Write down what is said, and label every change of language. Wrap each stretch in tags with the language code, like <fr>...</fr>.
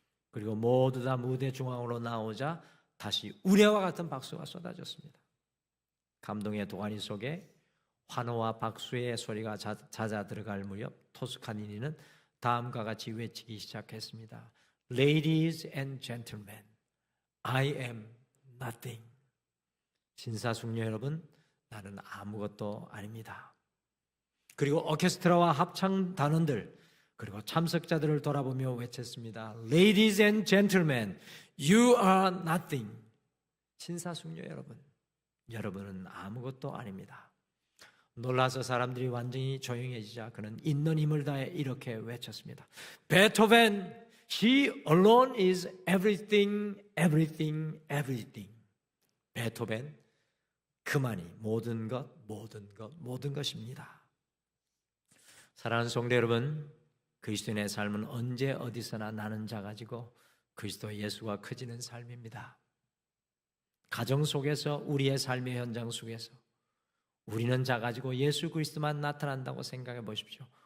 <ko>그리고 모두 다 무대 중앙으로 나오자 다시 우레와 같은 박수가 쏟아졌습니다. 감동의 도가니 속에 환호와 박수의 소리가 잦아 들어갈 무렵 토스카니니는 다음과 같이 외치기 시작했습니다.</ko> <en>Ladies and gentlemen, I am nothing.</en> <ko>신사숙녀 여러분, 나는 아무것도 아닙니다. 그리고 오케스트라와 합창 단원들 그리고 참석자들을 돌아보며 외쳤습니다.</ko> <en>Ladies and gentlemen, you are nothing.</en> <ko>신사숙녀 여러분, 여러분은 아무것도 아닙니다. 놀라서 사람들이 완전히 조용해지자 그는 있는 힘을 다해 이렇게 외쳤습니다.</ko> <en>베토벤, he alone is everything, everything, everything.</en> <ko>베토벤, 그만이 모든 것, 모든 것, 모든 것입니다. 사랑하는 성도 여러분, 그리스도인의 삶은 언제 어디서나 나는 작아지고 그리스도 예수가 커지는 삶입니다. 가정 속에서 우리의 삶의 현장 속에서 우리는 작아지고 예수 그리스도만 나타난다고 생각해 보십시오.</ko>